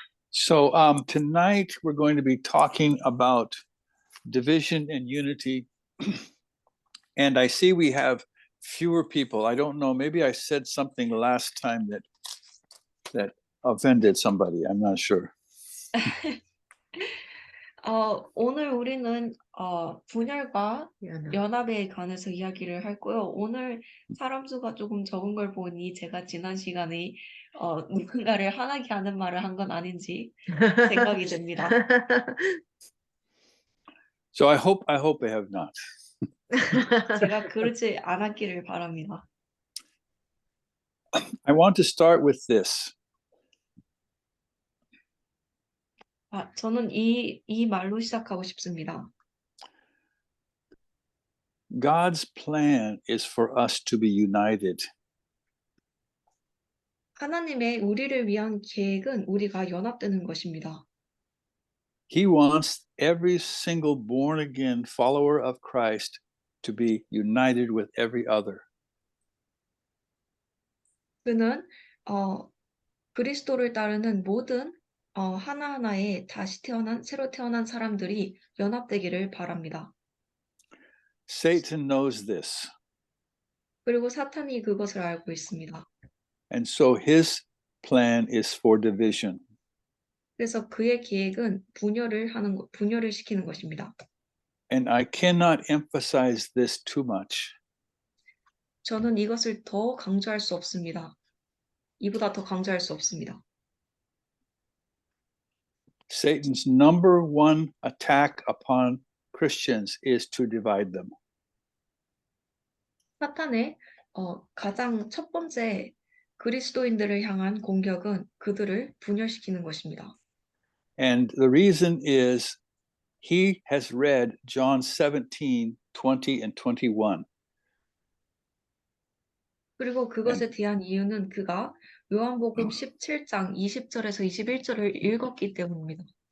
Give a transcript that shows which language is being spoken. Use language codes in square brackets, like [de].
[en] So tonight we're going to be talking about division and unity. And I see we have fewer people. I don't know, maybe I said something last time that offended somebody. I'm not sure. [ko] 오늘 우리는 분열과 연합에 관해서 이야기를 할 거요. 오늘 사람 수가 조금 적은 걸 보니 제가 지난 시간에 누군가를 화나게 하는 말을 한 건 아닌지 생각이 듭니다. [en] So I hope I have not. [ko] 제가 그러지 않았기를 바랍니다. [en] I want to start with this. [ko] 저는 이 말로 시작하고 싶습니다. [en] God's plan is for us to be united. [ko] 하나님의 우리를 위한 계획은 우리가 연합되는 것입니다. [en] He wants every single born again follower of Christ to be united with every other. [ko] 그는 그리스도를 따르는 모든 하나하나의 새로 태어난 사람들이 연합되기를 바랍니다. [en] Satan knows this. [ko] 그리고 사탄이 그것을 알고 있습니다. [en] And so his plan is for division. [ko] 그래서 그의 계획은 분열을 시키는 것입니다. [en] And I cannot emphasize this too much. [ko] 저는 이것을 더 강조할 수 없습니다. 이보다 더 강조할 수 없습니다. [en] Satan's number one attack upon Christians is to divide them. [ko] 사탄의 가장 첫 번째 그리스도인들을 향한 공격은 그들을 분열시키는 것입니다. [en] And the reason is he has read John 17, 20 and 21. [ko] 그리고 그것에 대한 이유는 그가 요한복음 17장 20절에서 21절을 읽었기 때문입니다.